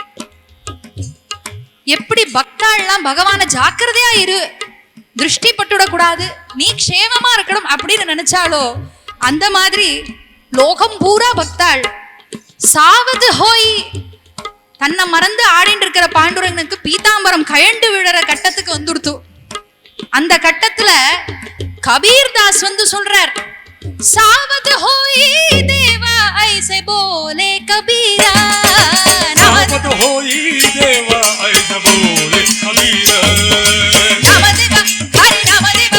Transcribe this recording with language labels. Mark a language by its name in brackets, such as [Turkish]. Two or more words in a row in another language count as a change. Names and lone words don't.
[Tamil] எப்படி பக்தாள்லாம் பகவான ஜாக்கிரதையா இரு திருஷ்டி பட்டுடக்கூடாது நீ க்ஷேமமா இருக்கணும் அப்படின்னு நினைச்சாலோ அந்த மாதிரி லோகம் பூரா பக்தாள் [Marathi] सावता होई [Tamil] தன்னை மறந்து ஆடிட்டு இருக்கிற பாண்டுரங்கனுக்கு பீதாம்பரம் கயண்டு விழற கட்டத்துக்கு வந்துடுத்து அந்த கட்டத்துல கபீர்தாஸ் வந்து சொல்றார் [Marathi] सावता होई देवा ऐसे बोले कबीरा सावत होई देवा ऐसे बोले कबीर நாமதேவ ஹரி நாமதேவ